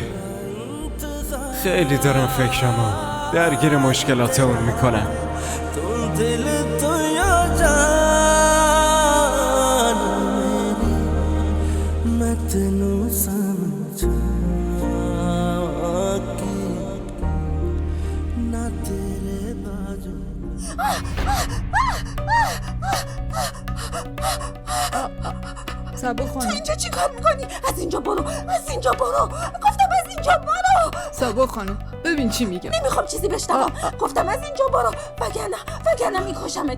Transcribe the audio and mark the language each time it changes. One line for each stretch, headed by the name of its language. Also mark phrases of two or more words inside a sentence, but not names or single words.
Persian: خیلی دارم فکرمو درگیر مشکلات اون میکنم.
Punjabi: ਦਿਲ ਤੂੰ ਯੋ ਜਾਨ ਮੇਰੀ ਮੈਂ ਤੈਨੂੰ ਸਮਝਾਵਾਂ ਕਿ ਨਾ ਤੇਰੇ ਬਾਜੂ
Persian: سبو خانم تو اینجا چی کار میکنی؟ از اینجا برو، از اینجا برو، گفتم از اینجا برو. سبو خانم ببین چی میگم. نمیخوام چیزی بشنوم، گفتم از اینجا برو، وگرنه میکشمت.